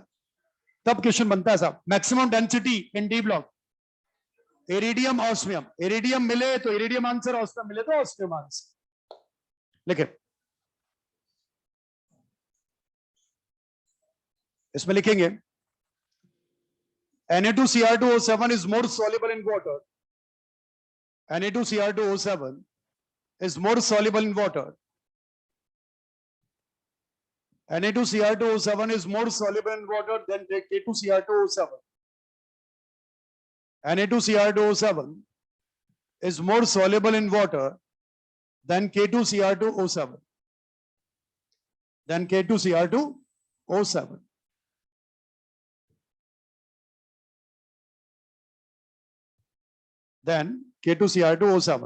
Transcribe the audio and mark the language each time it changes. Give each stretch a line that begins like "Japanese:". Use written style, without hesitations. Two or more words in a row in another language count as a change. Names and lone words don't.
Hindi: तब क्वेश्चन बनता है साहब।
English: maximum density in d block,
Hindi: इरिडियम ऑस्मियम, इरिडियम मिले तो इरिडियम आंसर, ऑस्मियम मिले तो ऑस्मियम आंसर। लिखे इसमें लिखेंगे
English: Na2Cr2O7 is more soluble in water. Na2Cr2O7 is more soluble in water. Na2Cr2O7 is more soluble in water than K2Cr2O7. Na2Cr2O7 is more soluble in water than K2Cr2O7. Than K2Cr2O7. Then K2Cr2O7.